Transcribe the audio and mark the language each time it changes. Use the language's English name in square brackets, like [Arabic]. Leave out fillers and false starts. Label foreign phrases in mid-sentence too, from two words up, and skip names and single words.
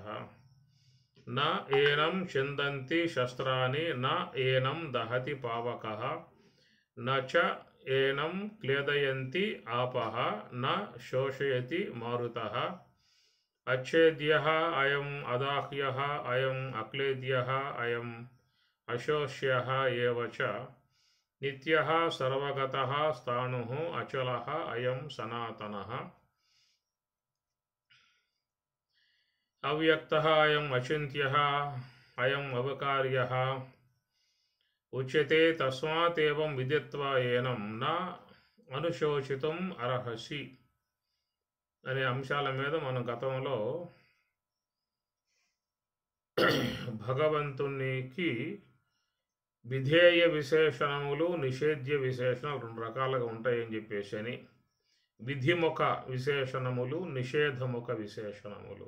[Sanskrit] न एनं चन्दन्ति शस्त्राणि न एनं दहति पावकः न च एनं क्लेदयन्ति आपः न शोषयति मारुतः अच्छेद्यः अयम् अदाह्यः अयम् अक्लेद्यः अयम् अशोष्यः एव च नित्यः सर्वगतः स्थाणुः अचलः अयं सनातनः अव्यक्तः अयम् अचिन्त्यः अयम् अविकार्यः उच्यते तस्मात् एवं विदित्वा एनं न अनुशोचितं अर्हसि [Telugu] అనే అంశాల మీద మనం గతంలో భగవంతునికి విధేయ విశేషణములు నిషేధ్య విశేషణాలు 2 రకాలుగా ఉంటాయని చెప్పేసి అని, విధిముఖ విశేషణములు నిషేధముఖ విశేషణములు.